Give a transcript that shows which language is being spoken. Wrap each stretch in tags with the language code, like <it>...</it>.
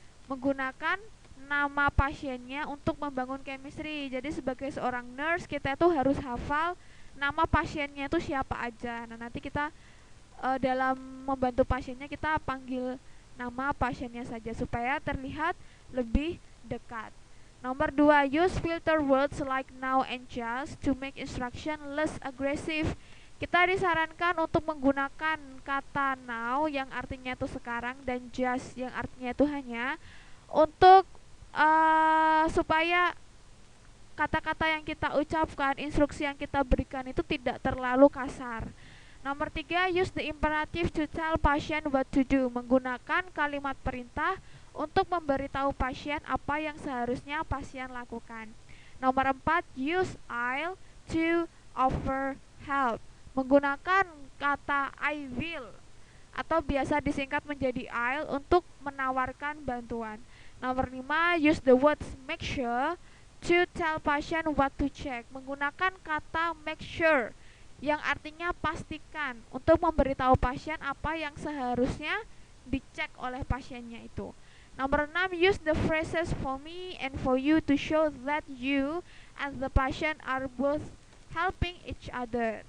<id>Menggunakan nama pasiennya untuk membangun chemistry. Jadi sebagai seorang nurse kita itu harus hafal nama pasiennya itu siapa aja. Nah, nanti kita dalam membantu pasiennya kita panggil nama pasiennya saja supaya terlihat lebih dekat. Nomor 2,</id> <en>use filter words like now and just to make instruction less aggressive.</en> <id>Kita disarankan untuk menggunakan kata now yang artinya itu sekarang dan just yang artinya itu hanya, untuk supaya kata-kata yang kita ucapkan, instruksi yang kita berikan itu tidak terlalu kasar. Nomor 3,</id> <en>use the imperative to tell patient what to do.</en> <id>Menggunakan kalimat perintah untuk memberitahu pasien apa yang seharusnya pasien lakukan. Nomor 4,</id> <en>use I'll to offer help.</en> <id>Menggunakan kata I will atau biasa disingkat menjadi I'll untuk menawarkan bantuan. Nomor 5,</id> <en>use the words make sure to tell patient what to check.</en> <id>Menggunakan kata make sure yang artinya pastikan untuk memberitahu pasien apa yang seharusnya dicek oleh pasiennya itu. Nomor 6,</id> <en>use the phrases for me and for you to show that you and the patient are both helping each other.</en>